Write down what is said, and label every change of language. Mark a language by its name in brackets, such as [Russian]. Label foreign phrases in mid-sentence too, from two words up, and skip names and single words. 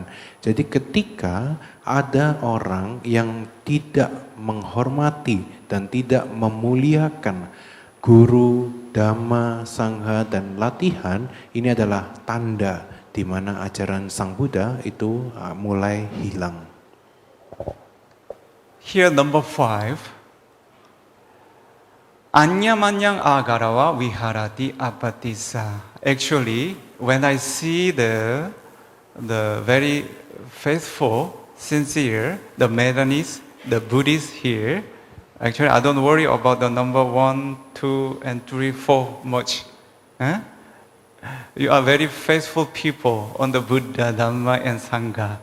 [Indonesian] Jadi ketika ada orang yang tidak menghormati dan tidak memuliakan guru, dhamma, sangha dan latihan, ini adalah tanda di mana ajaran Sang Buddha itu mulai hilang. [English] Here number 5. [Pali] Anyamanyang agarawa viharati apatissa. [English] Actually, when I see the very faithful, sincere, the Maidanis, the Buddhists here, actually I don't worry about the number 1, 2, and 3, 4 much. Huh? You are very faithful people on the Buddha, Dhamma, and Sangha.